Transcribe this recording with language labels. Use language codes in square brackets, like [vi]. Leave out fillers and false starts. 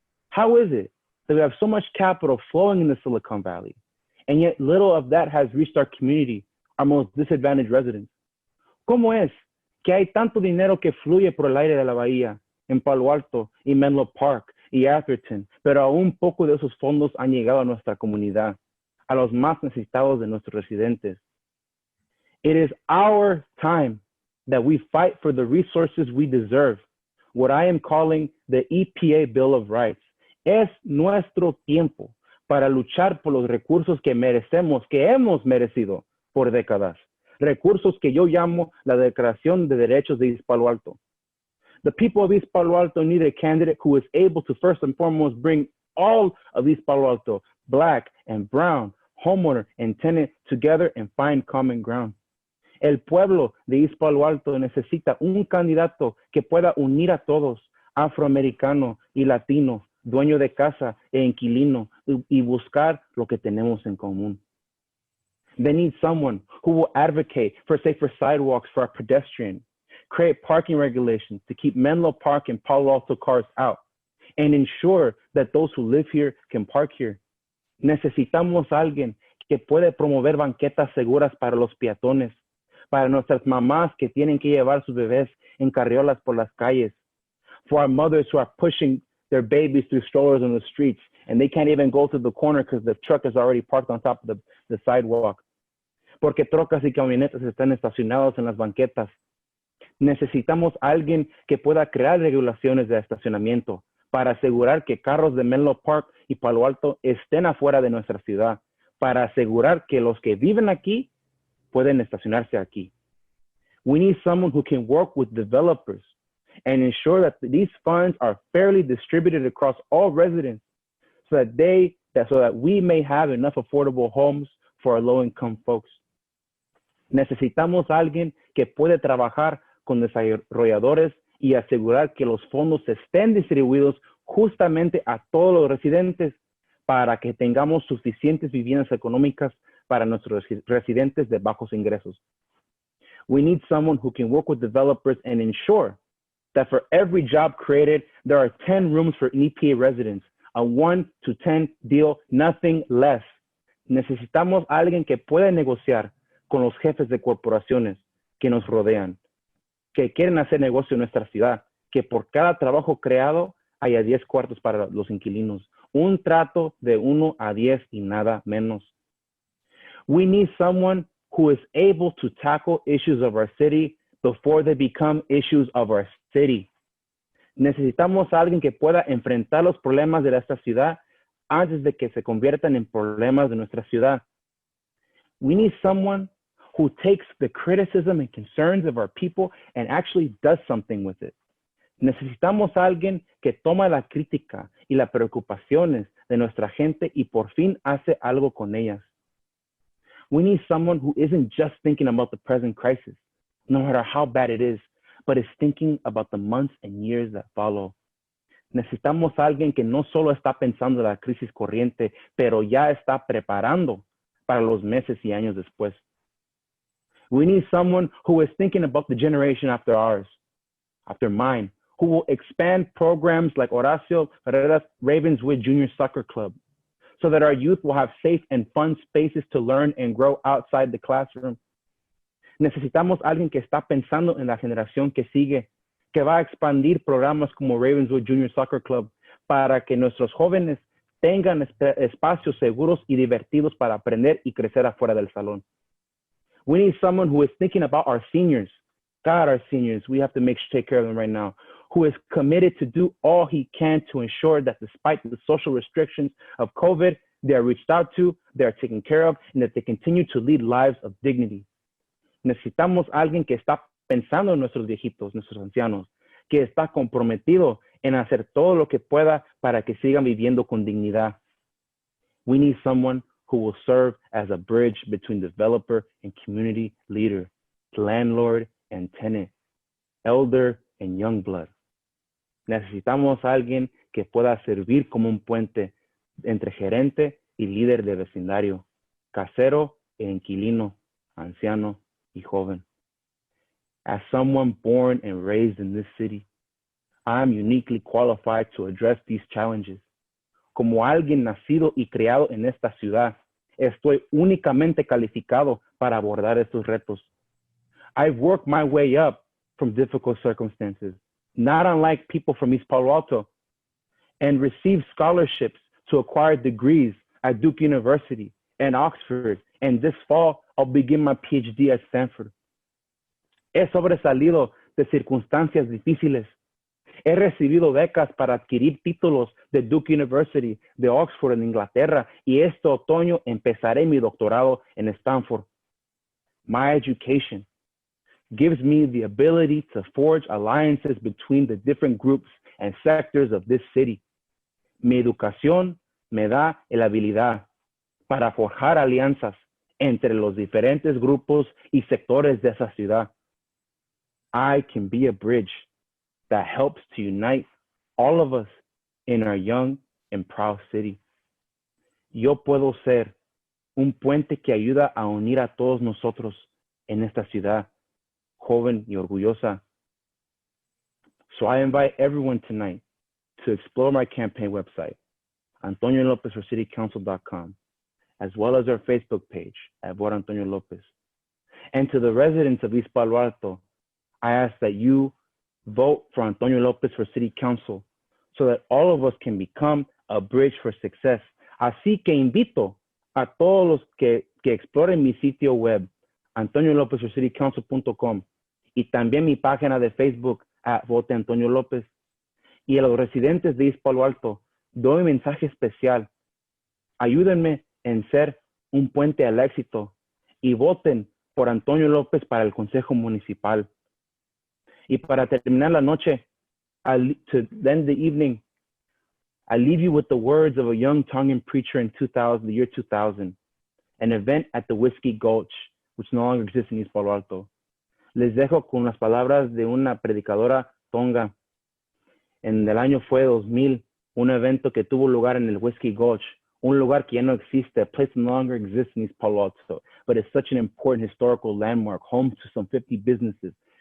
[en] How is it that we have so much capital flowing in the Silicon Valley, and yet little of that has reached our community, our most disadvantaged residents? [es] ¿Cómo es que hay tanto dinero que fluye por el aire de la bahía, en Palo Alto y Menlo Park y Atherton, pero aún poco de esos fondos han llegado a nuestra comunidad, a los más necesitados de nuestros residentes? [en] It is our time that we fight for the resources we deserve, what I am calling the EPA Bill of Rights. [es] Es nuestro tiempo para luchar por los recursos que merecemos, que hemos merecido por décadas. Recursos que yo llamo la Declaración de Derechos de East Palo Alto. [en] The people of East Palo Alto need a candidate who is able to first and foremost bring all of East Palo Alto, Black and brown, homeowner and tenant, together and find common ground. [es] El pueblo de East Palo Alto necesita un candidato que pueda unir a todos, afroamericano y latino, dueño de casa e inquilino, y buscar lo que tenemos en común. [en] They need someone who will advocate for safer sidewalks for our pedestrians, create parking regulations to keep Menlo Park and Palo Alto cars out, and ensure that those who live here can park here. [es] Necesitamos a alguien que puede promover banquetas seguras para los peatones, para nuestras mamás que tienen que llevar sus bebés en carriolas por las calles, [en] for our mothers who are pushing their babies through strollers on the streets and they can't even go to the corner because the truck is already parked on top of the sidewalk, [es] porque trocas y camionetas están estacionados en las banquetas. Necesitamos a alguien que pueda crear regulaciones de estacionamiento para asegurar que carros de Menlo Park y Palo Alto estén afuera de nuestra ciudad, para asegurar que los que viven aquí pueden estacionarse aquí. [en] We need someone who can work with developers and ensure that these funds are fairly distributed across all residents so that we may have enough affordable homes for our low-income folks. [es] Necesitamos a alguien que puede trabajar con desarrolladores y asegurar que los fondos estén distribuidos justamente a todos los residentes para que tengamos suficientes viviendas económicas para nuestros residentes de bajos ingresos. [en] We need someone who can work with developers and ensure that for every job created, there are 10 rooms for EPA residents, a 1 to 10 deal, nothing less. [es] Necesitamos a alguien que pueda negociar con los jefes de corporaciones que nos rodean, que quieren hacer negocio en nuestra ciudad, que por cada trabajo creado haya 10 cuartos para los inquilinos, un trato de 1 a 10 y nada menos. [en] We need someone who is able to tackle issues of our city before they become issues of our city. [es] Necesitamos a alguien que pueda enfrentar los problemas de esta ciudad antes de que se conviertan en problemas de nuestra ciudad. [en] We need someone who takes the criticism and concerns of our people and actually does something with it. [es] Necesitamos a alguien que toma la crítica y las preocupaciones de nuestra gente y por fin hace algo con ellas. [en] We need someone who isn't just thinking about the present crisis, no matter how bad it is, but is thinking about the months and years that follow. [es] Necesitamos a alguien que no solo está pensando en la crisis corriente, pero ya está preparando para los meses y años después. [en] We need someone who is thinking about the generation after ours, after mine, who will expand programs like Horacio Herrera's Ravenswood Junior Soccer Club, so that our youth will have safe and fun spaces to learn and grow outside the classroom. [es] Necesitamos a alguien que está pensando en la generación que sigue, que va a expandir programas como Ravenswood Junior Soccer Club para que nuestros jóvenes tengan espacios seguros y divertidos para aprender y crecer afuera del salón. [en] We need someone who is thinking about our seniors. God, our seniors, we have to take care of them right now, who is committed to do all he can to ensure that despite the social restrictions of COVID, they are reached out to, they are taken care of, and that they continue to lead lives of dignity. [es] Necesitamos a alguien que está pensando en nuestros viejitos, nuestros ancianos, que está comprometido en hacer todo lo que pueda para que sigan viviendo con dignidad. [en] We need someone who will serve as a bridge between developer and community leader, landlord and tenant, elder and young blood. [es] Necesitamos a alguien que pueda servir como un puente entre gerente y líder de vecindario, casero e inquilino, anciano y joven. [en] As someone born and raised in this city, I am uniquely qualified to address these challenges. [es] Como alguien nacido y criado en esta ciudad, estoy únicamente calificado para abordar estos retos. [en] I've worked my way up from difficult circumstances, not unlike people from East Palo Alto, and received scholarships to acquire degrees at Duke University and Oxford, and this fall I'll begin my PhD at Stanford. [es] He sobresalido de circunstancias difíciles. He recibido becas para adquirir títulos de Duke University, de Oxford en Inglaterra, y este otoño empezaré mi doctorado en Stanford. [en] My education gives me the ability to forge alliances between the different groups and sectors of this city. [es] Mi educación me da la habilidad para forjar alianzas entre los diferentes grupos y sectores de esa ciudad. [en] I can be a bridge that helps to unite all of us in our young and proud city. [es] Yo puedo ser un puente que ayuda a unir a todos nosotros en esta ciudad joven y orgullosa. [en] So I invite everyone tonight to explore my campaign website, AntonioLopezForCityCouncil.com, as well as our Facebook page at Vote Antonio Lopez. And to the residents of East Palo Alto, I ask that you vote for Antonio Lopez for City Council so that all of us can become a bridge for success. [es] Así que invito a todos los que exploren mi sitio web, AntonioLopezForCityCouncil.com, y también mi página de Facebook, Vote Antonio López. Y a los residentes de East Palo Alto, doy un mensaje especial. Ayúdenme en ser un puente al éxito y voten por Antonio López para el Consejo Municipal. Y para terminar la noche, [en] to end the evening, I leave you with the words of a young Tongan preacher in the year 2000, an event at the Whiskey Gulch, which no longer exists in East Palo Alto. [es] Les dejo con las palabras de una predicadora tonga. En el año fue 2000, un evento que tuvo lugar en el Whiskey Gulch, un lugar que ya no existe, [en] a place no longer exists in East Palo Alto, but it's such an important historical landmark, home to some 50 businesses.